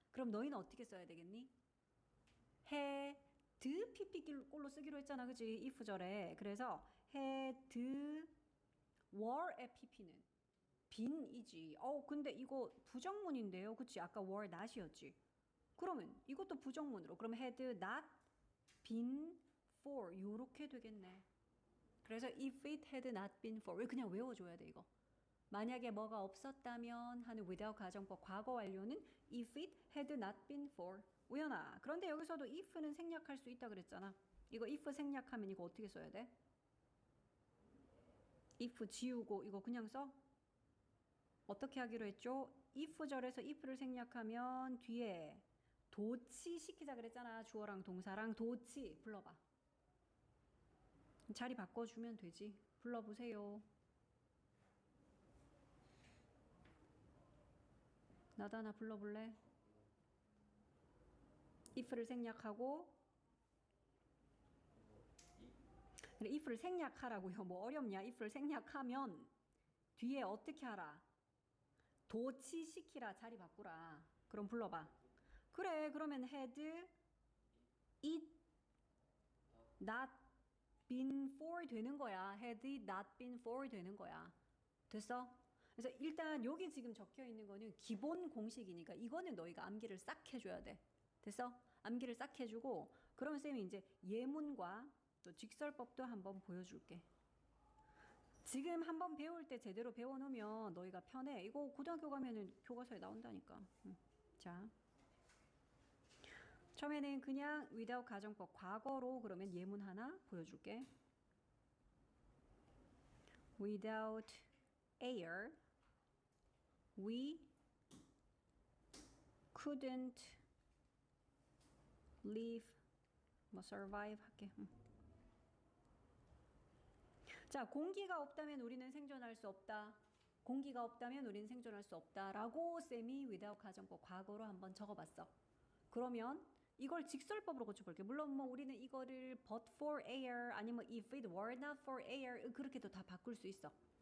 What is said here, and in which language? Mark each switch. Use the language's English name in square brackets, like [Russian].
[Korean] 그럼 너희는 어떻게 써야 되겠니? had pp꼴로 쓰기로 했잖아. 그치? if절에. 그래서 had were의 pp는 빈이지. 근데 이거 부정문인데요. 그치? 아까 were not이었지. 그러면 이것도 부정문으로. 그럼 [English] had not been for [Korean] 요렇게 되겠네. 그래서 [English] if it had not been for [Korean] 왜 그냥 외워줘야 돼 이거. 만약에 뭐가 없었다면 하는 without 가정법 과거 완료는 if it had not been for. 우연아. 그런데 여기서도 if는 생략할 수 있다 그랬잖아. 이거 if 생략하면 이거 어떻게 써야 돼? if 지우고 이거 그냥 써? 어떻게 하기로 했죠? if절에서 if를 생략하면 뒤에 도치 시키자 그랬잖아. 주어랑 동사랑 도치 불러봐. 자리 바꿔주면 되지. 불러보세요. 나도 하나 불러볼래? if를 생략하고 그래, if를 생략하라고요. 뭐 어렵냐? if를 생략하면 뒤에 어떻게 하라? 도치시키라. 자리 바꾸라. 그럼 불러봐. 그래. 그러면 [English] had it not been for [Korean] 되는 거야. [English] had it not been for [Korean] 되는 거야. 됐어? 그래서 일단 여기 지금 적혀 있는 거는 기본 공식이니까 이거는 너희가 암기를 싹 해줘야 돼. 됐어? 암기를 싹 해주고 그러면 쌤이 이제 예문과 또 직설법도 한번 보여줄게. 지금 한번 배울 때 제대로 배워놓으면 너희가 편해. 이거 고등학교 가면은 교과서에 나온다니까. 자, 처음에는 그냥 without 가정법 과거로 그러면 예문 하나 보여줄게. [English] Without air, we couldn't live, [Korean] 뭐 [English] survive [Korean] 할게. 자, 공기가 없다면 우리는 생존할 수 없다. 공기가 없다면 우리는 생존할 수 없다라고 쌤이 without 가정법 과거로 한번 적어봤어. 그러면 이걸 직설법으로 고쳐볼게. 물론 뭐 우리는 이거를 but for air 아니면 [English] if it were not for air [Korean] 그렇게도 다 바꿀 수 있어.